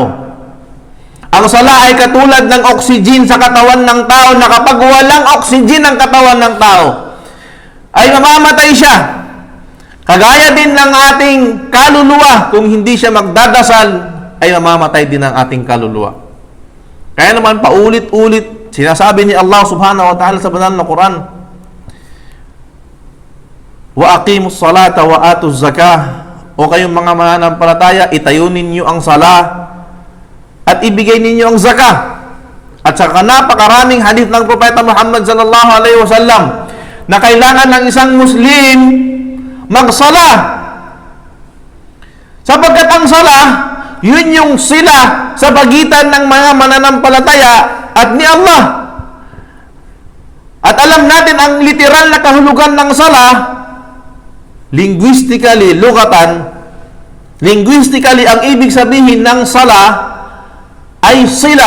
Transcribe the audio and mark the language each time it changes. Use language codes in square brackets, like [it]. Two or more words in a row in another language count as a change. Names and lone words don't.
[tl] Ang sala ay katulad ng oxygen sa katawan ng tao na kapag walang oxygen ang katawan ng tao, ay mamamatay siya. Kagaya din ng ating kaluluwa, kung hindi siya magdadasal, ay mamamatay din ang ating kaluluwa. Kaya naman paulit-ulit, sinasabi ni Allah [ar] سبحانه وتعالى [tl] sa banal na Quran, [ar] وأقيموا الصلاة وآتوا الزكاة, [tl] o kayong mga mananampalataya, itayo ninyo ang sala at ibigay ninyo ang zakah. At saka napakaraming hadith ng Propeta Muhammad [ar] صلى الله عليه وسلم [tl] na kailangan ng isang Muslim magsala. Sapagkat ang sala, yun yung sila sa pagitan ng mga mananampalataya at ni Allah. At alam natin ang literal na kahulugan ng sala, linguistically, ang ibig sabihin ng sala ay sila.